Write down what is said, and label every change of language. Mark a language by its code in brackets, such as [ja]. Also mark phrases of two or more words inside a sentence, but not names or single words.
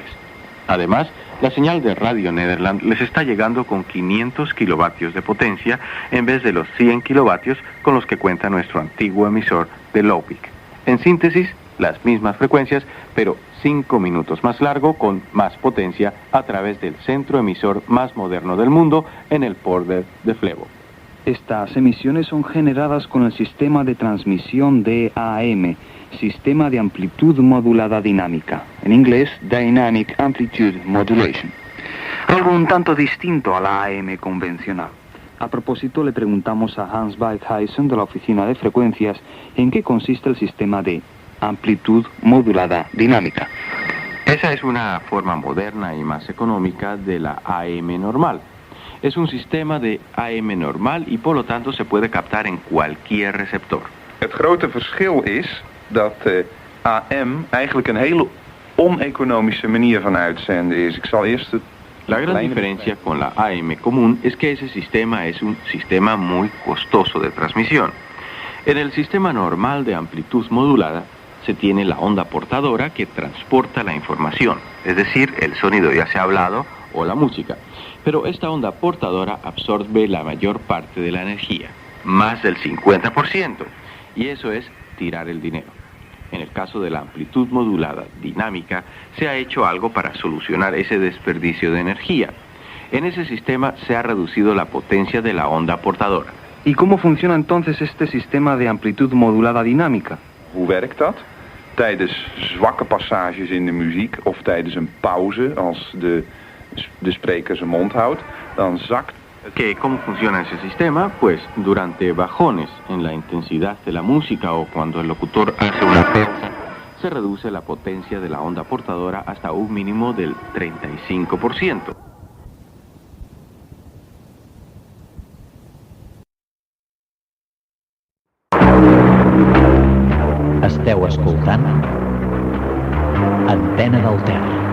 [es] Además, la señal de Radio Nederland les está llegando con 500 kilovatios de potencia en vez de los 100 kilovatios con los que cuenta nuestro antiguo emisor de Lopik. En síntesis, las mismas frecuencias, pero 5 minutos más largo con más potencia a través del centro emisor más moderno del mundo en el polder de Flevo. Estas emisiones son generadas con el sistema de transmisión DAM, Sistema de Amplitud Modulada Dinámica, en inglés [en] Dynamic Amplitude Modulation, [es] algo un tanto distinto a la AM convencional. A propósito, le preguntamos a Hans Weidhuisen de la Oficina de Frecuencias en qué consiste el sistema de amplitud modulada dinámica. Esa es una forma moderna y más económica de la AM normal. Es un sistema de AM normal y por lo tanto se puede captar en cualquier receptor. [nl] Het grote verschil is dat AM eigenlijk een hele oneconomische manier van uitzenden is. Ik zal eerst het... [es] La gran diferencia con la AM común es que ese sistema es un sistema muy costoso de transmisión. En el sistema normal de amplitud modulada se tiene la onda portadora que transporta la información, es decir, el sonido ya se ha hablado o la música. Pero esta onda portadora absorbe la mayor parte de la energía, más del 50%, y eso es tirar el dinero. En el caso de la amplitud modulada dinámica, se ha hecho algo para solucionar ese desperdicio de energía. En ese sistema se ha reducido la potencia de la onda portadora. ¿Y cómo funciona entonces este sistema de amplitud modulada dinámica? [nl] Hoe werkt dat? Tijdens zwakke passages in de muziek of tijdens een pauze, als de spreker zijn mond houdt, dan zakt... [es] ¿Cómo funciona ese sistema? Pues durante bajones en la intensidad de la música o cuando el locutor hace una pausa, se reduce la potencia de la onda portadora hasta un mínimo del 35%. [ca] Esteu escoltant Antena del Ter.